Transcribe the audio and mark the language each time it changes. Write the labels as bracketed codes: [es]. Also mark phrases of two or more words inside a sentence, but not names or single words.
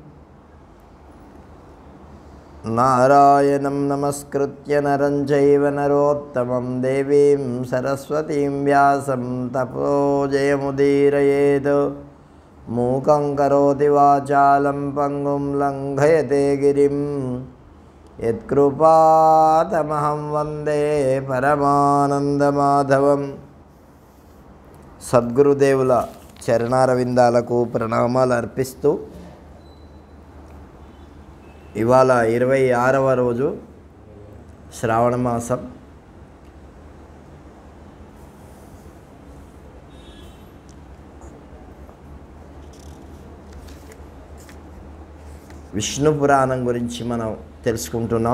[sa] नारायणं नमस्कृत्य नरं चैव नरोत्तमं देवीं सरस्वतीं व्यासं ततो जयमुदीरयेत् मूकं करोति वाचालं पंगुं लङ्घयते गिरिं यत्कृपातमहं वन्दे परमानन्दमाधवं [te] సద్గురుదేవుల చరణారవిందాలకు ప్రణామాలు అర్పిస్తూ ఇవాళ 26వ రోజు శ్రావణ మాసం. విష్ణు పురాణం గురించి మనం తెలుసుకుంటున్నాం.